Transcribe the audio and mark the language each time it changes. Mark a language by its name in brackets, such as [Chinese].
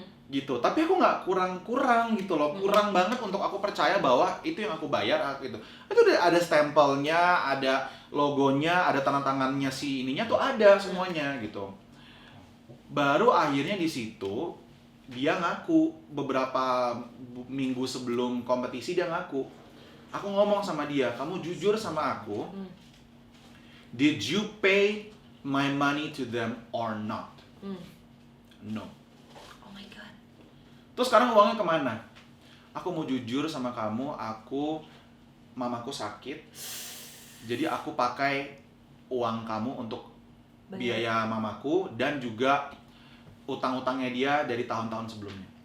[Indonesian] Gitu, tapi aku nggak kurang gitu loh, kurang banget untuk aku percaya bahwa itu yang aku bayar gitu. Itu udah ada stempelnya, ada logonya, ada tanda tangannya si ininya tuh ada semuanya gitu. Baru akhirnya di situ dia ngaku beberapa minggu sebelum kompetisi dia ngaku. Aku ngomong sama dia, kamu jujur sama aku, [English] did you pay my money to them or not? No. [Indonesian] Terus sekarang uangnya kemana? Aku mau jujur sama kamu, mamaku sakit. Jadi aku pakai uang kamu untuk biaya mamaku dan juga utang-utangnya dia dari tahun-tahun sebelumnya.